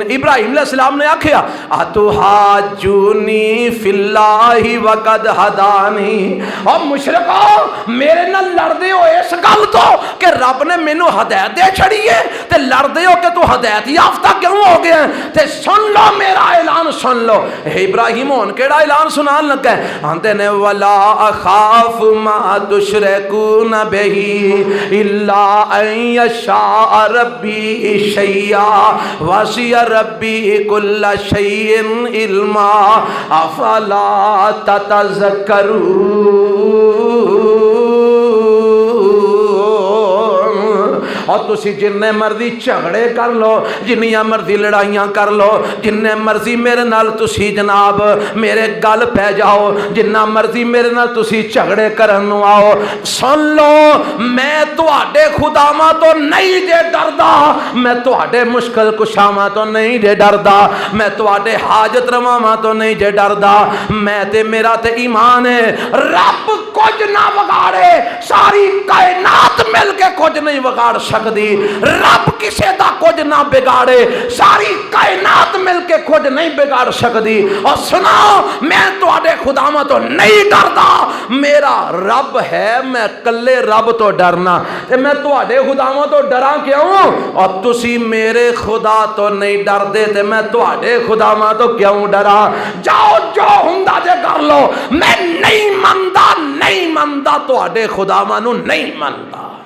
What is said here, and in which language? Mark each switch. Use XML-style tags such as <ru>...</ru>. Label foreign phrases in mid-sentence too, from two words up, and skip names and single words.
<pa>ابراہیم علیہ السلام نے آکھیا</pa> <ar>أتحاجوني في الله وقد هدان.</ar> <pa>اور مشرکو میرے نال لڑدے ہو اس گل توں کہ رب نے مینوں ہدایت دے چھڈی ہے، تے لڑدے ہو کہ تو ہدایت یافتہ کیوں ہو گیا. تے سن لو میرا اعلان سن لو۔ ابراہیم ہن کیہڑا اعلان سنان لگا ہے. آندے نے</pa> <ar>ولا أخاف ما تشركون به إلا أن يشاء ربي شيئا وسع ربي كل شيء علما أفلا تتذكرون.</ar> <pa>اور تسی جنے مرضی جھگڑے کر لو، جنیاں مرضی لڑائیاں کر لو، جنے مرضی میرے نال تسی جناب میرے گل پے جاؤ، جنا مرضی میرے نال تسی جھگڑے کرن نوں آؤ، سن لو میں تہاڈے خداواں توں نہیں جے ڈردا، میں تہاڈے مشکل کشاواں توں نہیں جے ڈردا، میں تہاڈے حاجت رواواں توں نہیں جے ڈردا. میں تے میرا تے ایمان ہے رب کچھ نہ بگاڑے، ساری کائنات مل کے کچھ نہیں بگاڑ سکتی. رب کسی کا کچھ نہ بگاڑے، ساری کائنات مل کے کچھ نہیں بگاڑ سکتی. اور سنو میں تہاڈے خداواں توں نہیں ڈردا، میرا رب ہے، میں کلے رب توں ڈرنا، تے میں تہاڈے خداواں توں ڈرا کیوں. اور تسی میرے خدا توں نہیں ڈردے تے میں تہاڈے خداواں توں کیوں ڈرا. جاؤ جو ہندا جے کر لو، میں نہیں منندا، نہیں منندا تہاڈے خداواں نوں نہیں منندا.</pa>